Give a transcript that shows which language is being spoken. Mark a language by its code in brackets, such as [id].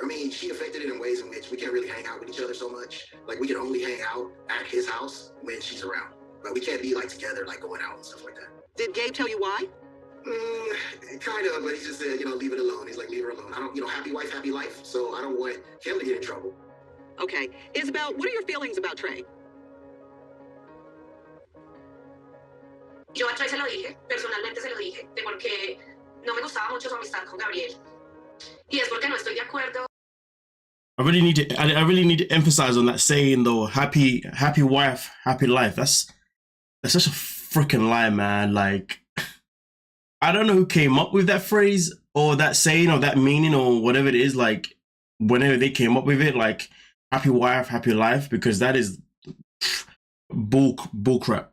[en] She affected it in ways in which we can't really hang out with each other so much. Like, we can only hang out at his house when she's around. But we can't be, like, together, like, going out and stuff like that. Did Gabe tell you why? Kind of, but he just said, leave it alone. He's like, leave her alone. I don't, happy wife, happy life. So I don't want him to get in trouble. Okay. Isabel, what are your feelings about Trey? [es] Yo a Trey se lo dije, personalmente se lo dije, de porque no me gustaba mucho su amistad con Gabriel. Y es porque no estoy de acuerdo. [en] I really need to emphasize on that saying though. Happy wife, happy life. That's such a freaking lie, man. Like, I don't know who came up with that phrase or that saying or that meaning or whatever it is. Like, whenever they came up with it, like happy wife, happy life, because that is bull crap.